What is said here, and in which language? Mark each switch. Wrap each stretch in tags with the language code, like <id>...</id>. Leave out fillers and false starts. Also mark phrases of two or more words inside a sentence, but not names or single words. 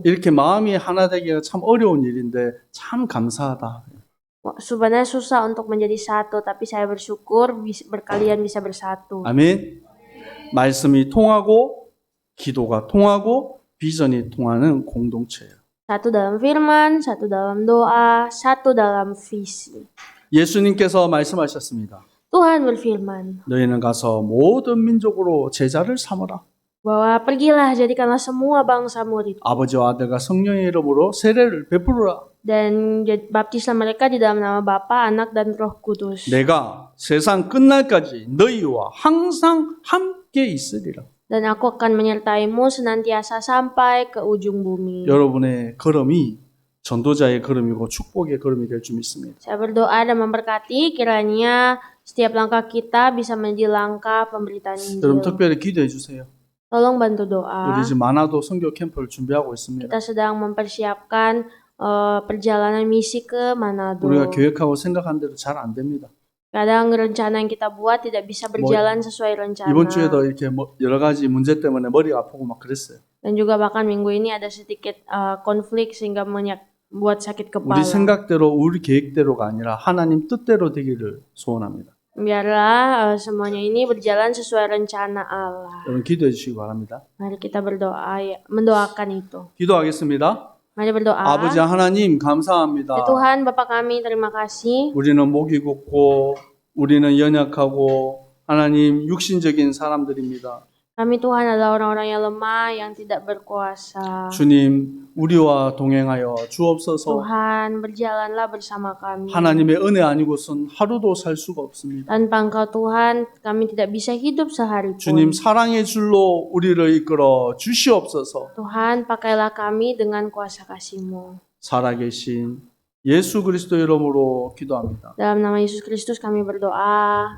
<ko>이렇게 마음이 하나 되기가 참 어려운 일인데 참 감사하다.</ko> <id>Sebenarnya susah untuk menjadi satu, tapi saya bersyukur kalian bisa bersatu.</id> <ko>아멘. 말씀이 통하고 기도가 통하고 비전이 통하는 공동체예요.</ko> <id>Satu dalam firman, satu dalam doa, satu dalam visi.</id> <ko>예수님께서 말씀하셨습니다.</ko> <id>Tuhan berfirman</id> <ko>너희는 가서 모든 민족으로 제자를 삼으라.</ko> <id>bahwa pergilah jadikanlah semua bangsa murid</id> <ko>아버지와 아들과 성령의 이름으로 세례를 베푸라.</ko> <id>dan baptislah mereka di dalam nama Bapa, Anak dan Roh Kudus.</id> <ko>내가 세상 끝날까지 너희와 항상 함께 있으리라.</ko> <id>Dan aku akan menyertaimu senantiasa sampai ke ujung bumi.</id> <ko>여러분의 걸음이 전도자의 걸음이고 축복의 걸음이 될 줄 믿습니다.</ko> <id>Saya berdoa dan memberkati kiranya setiap langkah kita bisa menjadi langkah pemberitaan</id> <ko>여러분</ko> <id>Injil.</id> <ko>특별히 기도해 주세요.</ko> <id>Tolong bantu doa.</id> <ko>우리 지금 만화도 선교 캠프를 준비하고 있습니다.</ko> <id>Kita sedang mempersiapkan perjalanan misi ke Manado.</id> <ko>우리가 계획하고 생각한 대로 잘 안 됩니다.</ko> <id>Kadang rencana yang kita buat tidak bisa berjalan sesuai rencana.</id> <ko>이번 주에도 이렇게 여러 가지 문제 때문에 머리가 아프고 막 그랬어요.</ko> <id>Dan juga bahkan minggu ini ada sedikit konflik sehingga buat sakit kepala.</id> <ko>우리 생각대로 우리 계획대로가 아니라 하나님 뜻대로 되기를 소원합니다.</ko> <id>Biarlah semuanya ini berjalan sesuai rencana Allah.</id> <ko>여러분 기도해 주시기 바랍니다.</ko> <id>Mari kita berdoa, mendoakan itu.</id> <ko>기도하겠습니다.</ko> <id>Mari berdoa.</id> <ko>아버지 하나님 감사합니다.</ko> <id>Ya Tuhan, Bapa kami, terima kasih.</id> <ko>우리는 목이 굳고 우리는 연약하고 하나님 육신적인 사람들입니다.</ko> <id>Kami Tuhan adalah orang-orang yang lemah, yang tidak berkuasa.</id> <ko>주님 우리와 동행하여 주옵소서.</ko> <id>Tuhan, berjalanlah bersama kami.</id> <ko>하나님의 은혜 아니고선 하루도 살 수가 없습니다.</ko> <id>Tanpa Engkau Tuhan, kami tidak bisa hidup sehari pun.</id> <ko>주님 사랑의 줄로 우리를 이끌어 주시옵소서.</ko> <id>Tuhan, pakailah kami dengan kuasa kasih-Mu.</id> <ko>살아계신 예수 그리스도 이름으로 기도합니다.</ko> <id>Dalam nama Yesus Kristus kami berdoa.</id>